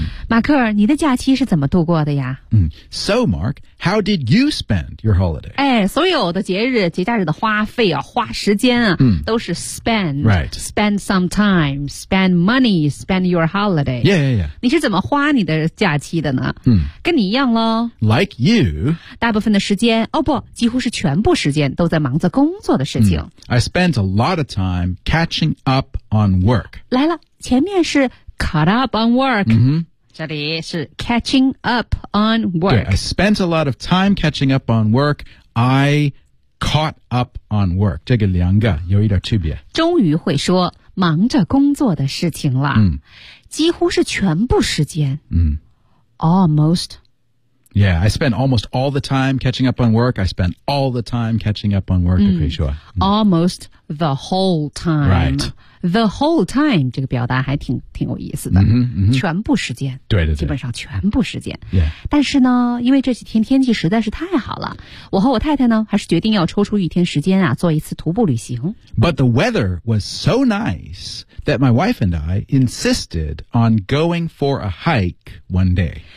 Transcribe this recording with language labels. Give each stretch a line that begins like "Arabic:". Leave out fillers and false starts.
Chinese: 马克你的假期是怎么度过的呀、
English: So Mark, how did you spend your holiday?
Chinese: 哎所有的节假日的花费啊花时间啊、都是 spend.
English: Right. Spend some time, spend money, spend your holiday. Yeah, yeah, yeah.
Chinese: 你是怎么花你的假期的呢、跟你一样咯。
English: Like you.
Chinese: 大部分的时间哦不几乎是全部时间都在忙着工作的事情。
English: I spent a lot of time catching up on work.
Chinese: 来了，前面是
English: caught up on work.
Chinese: 这里是
English: catching up on work. 对 I spent a lot of time catching up on work. I caught up on work.
Chinese: 这个两个有一点区别。终于会说忙着工作的事情了。几乎是全部时间。Almost.
English: Yeah, I spent almost all the time catching up on work. I spent all the time catching up on work, I'm pretty sure. Almost the whole time. Right. The whole time,
Chinese: 这个表达还挺有意思的。全部时间。对对对。基本上全部时间。
English: Yeah.
Chinese: 但是呢因为这几天天气实在是太好了我和我太太呢还是决定要抽出一天时间啊做一次徒步旅行。
English: But the weather was so nice that my wife and I insisted on going for a hike one day.